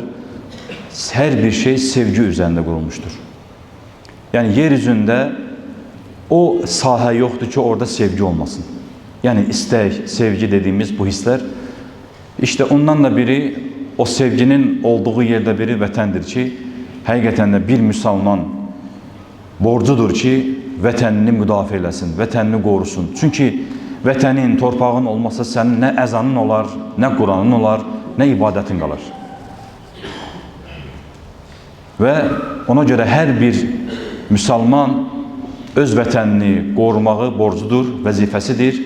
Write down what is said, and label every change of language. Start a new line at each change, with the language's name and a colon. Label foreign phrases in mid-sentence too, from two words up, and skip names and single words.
Turkish: Her bir şey sevgi üzerinde kurulmuştur. Yani yeryüzünde o saha yoktur ki orada sevgi olmasın. Yani istek, sevgi dediğimiz bu hisler, işte ondan da biri, o sevginin olduğu yerde biri
Azerbaijani: vətəndir ki, həqiqətən də bir Müslüman borcudur ki, vətənini müdafiə eləsin, vətənini qorusun. Çünki vətənin, torpağın olmasa sənin nə əzanın olar, nə Quranın olar, nə ibadətin qalır. Və ona görə hər bir Müslüman öz vətənini qorumağı borcudur, vəzifəsidir.